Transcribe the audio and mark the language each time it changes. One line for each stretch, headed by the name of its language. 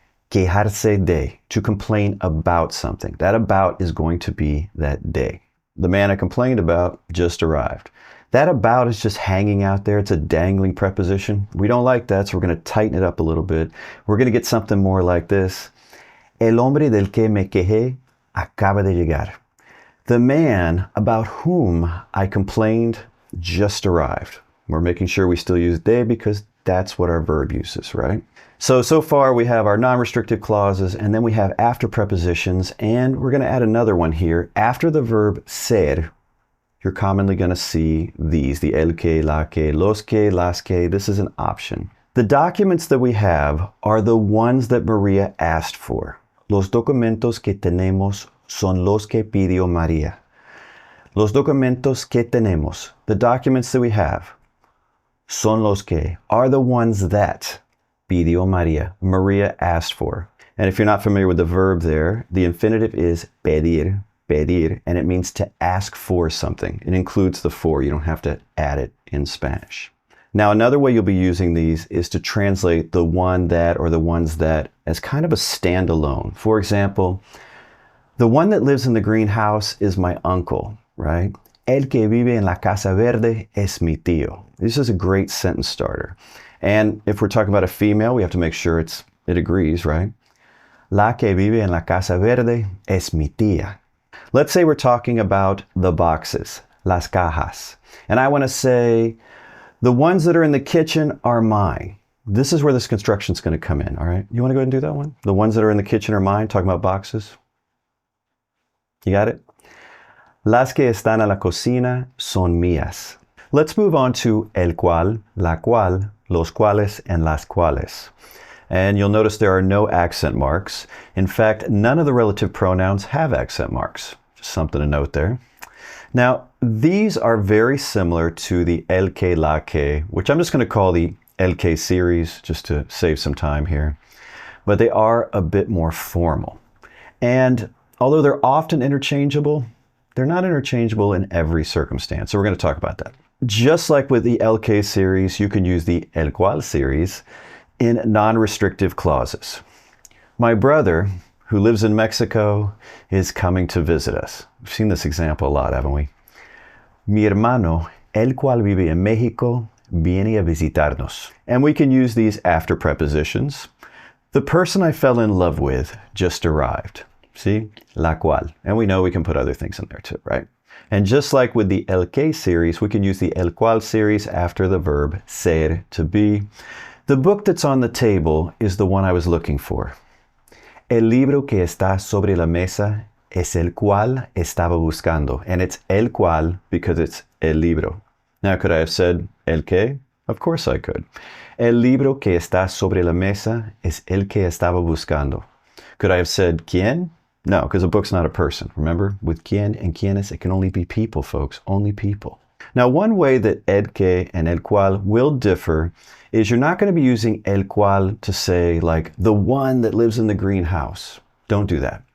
Spanish: Quejarse de,
English: to complain about something. That about is going to be that de. The man I complained about just arrived. That about is just hanging out there. It's a dangling preposition. We don't like that, so we're going to tighten it up a little bit. We're going to get something more like this.
Spanish: El hombre del que me quejé acaba de llegar.
English: The man about whom I complained just arrived. We're making sure we still use de because that's what our verb uses, right? So far we have our non-restrictive clauses, and then we have after prepositions, and we're going to add another one here. After the verb ser, you're commonly going to see these, the el que, la que, los que, las que. This is an option. The documents that we have are the ones that Maria asked for.
Spanish: Los documentos que tenemos son los que pidió María. Los documentos que tenemos,
English: the documents that we have,
Spanish: son los que,
English: are the ones that
Spanish: pidió María,
English: Maria asked for. And if you're not familiar with the verb there, the infinitive is pedir, pedir, and it means to ask for something. It includes the for. You don't have to add it in Spanish. Now, another way you'll be using these is to translate the one that or the ones that as kind of a standalone. For example, the one that lives in the greenhouse is my uncle, right?
Spanish: El que vive en la casa verde es mi tío.
English: This is a great sentence starter. And if we're talking about a female, we have to make sure it agrees, right?
Spanish: La que vive en la casa verde es mi tía.
English: Let's say we're talking about the boxes, las cajas. And I want to say, the ones that are in the kitchen are mine. This is where this construction is going to come in, all right? You want to go ahead and do that one? The ones that are in the kitchen are mine, talking about boxes. You got it?
Spanish: Las que están en la cocina son mías.
English: Let's move on to el cual, la cual, los cuales, and las cuales. And you'll notice there are no accent marks. In fact, none of the relative pronouns have accent marks. Just something to note there. Now, these are very similar to the el que, la que, which I'm just going to call the el que series just to save some time here. But they are a bit more formal. And although they're often interchangeable, they're not interchangeable in every circumstance. So we're going to talk about that. Just like with the el que series, you can use the el cual series in non-restrictive clauses. My brother, who lives in Mexico, is coming to visit us. We've seen this example a lot, haven't we?
Spanish: Mi hermano, el cual vive en México, viene a visitarnos.
English: And we can use these after prepositions. The person I fell in love with just arrived. See? La cual. And we know we can put other things in there too, right? And just like with the el que series, we can use the el cual series after the verb ser, to be. The book that's on the table is the one I was looking for.
Spanish: El libro que está sobre la mesa es el cual estaba buscando.
English: And it's el cual because it's el libro. Now, could I have said el que? Of course I could.
Spanish: El libro que está sobre la mesa es el que estaba buscando.
English: Could I have said quien? No, because a book's not a person. Remember, with quien and quienes, it can only be people, folks. Only people. Now, one way that el que and el cual will differ is you're not going to be using el cual to say, like, the one that lives in the green house. Don't do that.